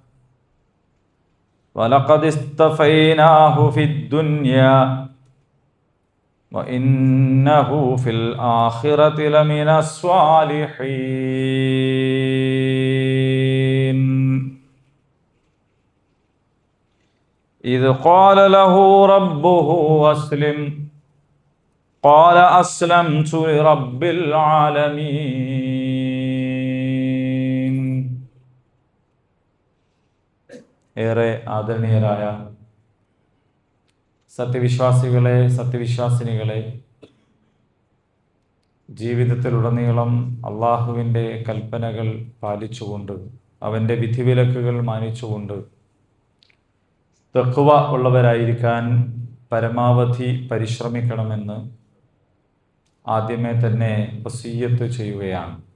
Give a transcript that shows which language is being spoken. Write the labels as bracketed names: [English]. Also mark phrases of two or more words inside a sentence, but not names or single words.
[Arabic] ولقد اصطفيناه في الدنيا وإنه في الآخرة لمن الصالحين إذ قال له ربه أسلم قال أسلمت لرب العالمين. [Malayalam] ഏറെ ആദരണീയരായ സത്യവിശ്വാസികളെ, സത്യവിശ്വാസിനികളെ, ജീവിതത്തിലുടനീളം അള്ളാഹുവിൻ്റെ കൽപ്പനകൾ പാലിച്ചുകൊണ്ട് അവൻ്റെ വിധിവിലക്കുകൾ മാനിച്ചുകൊണ്ട് തഖ്വ ഉള്ളവരായിരിക്കാൻ പരമാവധി പരിശ്രമിക്കണമെന്ന് ആദ്യമേ തന്നെ വസിയ്യത്ത് ചെയ്യുകയാണ്.